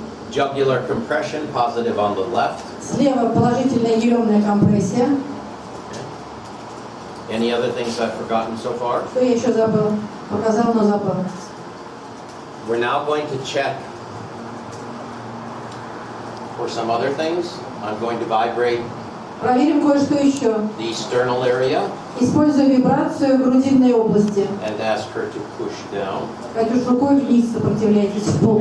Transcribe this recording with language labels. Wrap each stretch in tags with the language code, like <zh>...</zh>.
<en>Jugular compression positive on the left.</en> <ru>Слева положительная еремная компрессия.</ru> <en>Any other things I've forgotten so far?</en> <ru>Что я еще забыл? Показал, но забыл.</ru> <en>We're now going to check for some other things. I'm going to vibrate</en> <ru>Проверим кое-что еще.</ru> <en>the sternal area</en> <ru>Используя вибрацию грудинной области.</ru> <en>and ask her to push down.</en> <ru>Катюш, рукой вниз сопротивляйтесь в пол.</ru>